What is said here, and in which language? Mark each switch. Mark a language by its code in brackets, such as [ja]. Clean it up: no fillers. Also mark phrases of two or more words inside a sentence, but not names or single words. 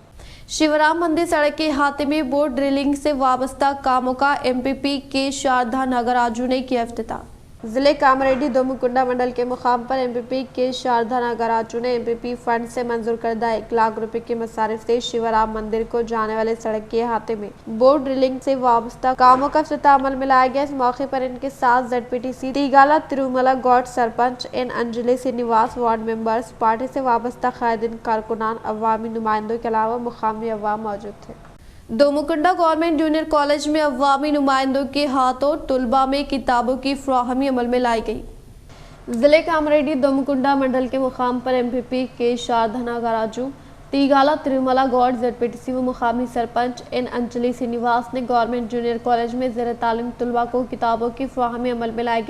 [ur] شیورام مندر سڑک کے احاطے میں [en] board drilling [ur] سے وابستہ کاموں کا ایم پی پی کے شاردا ناگراجو نے کیا افتتاح. ضلع کاماریڈی دومکنڈا منڈل کے مقام پر ایم پی پی کے شاردا ناگراجو نے ایم پی پی فنڈ سے منظور کردہ 1 لاکھ روپے کے مصارف سے شیورام مندر کو جانے والے سڑک کے احاطے میں [en] board drilling [ur] سے وابستہ کاموں کا افتتاح عمل میں لایا گیا. اس موقع پر ان کے ساتھ زیڈ پی ٹی سی تیگالا ترملا گوڑ، سرپنچ این انجلی سرینواس, [en] ward members, [ur] ، پارٹی سے وابستہ قائدین، کارکنان، عوامی نمائندوں کے علاوہ مقامی عوام موجود تھے. دومکنڈا گورنمنٹ جونیئر کالج میں عوامی نمائندوں کے ہاتھوں طلبا میں کتابوں کی فراہمی عمل میں لائی گئی. ضلع کاماریڈی دومکنڈا منڈل کے مقام پر ایم پی پی کے شاردا ناگراجو تیگالا ترملا گوڑ ZPTC و مقامی سرپنچ این انجلی سرینواس نے گورنمنٹ جونیئر کالج میں زیر تعلیم طلبا کو کتابوں کی فراہمی عمل میں لائی گئی.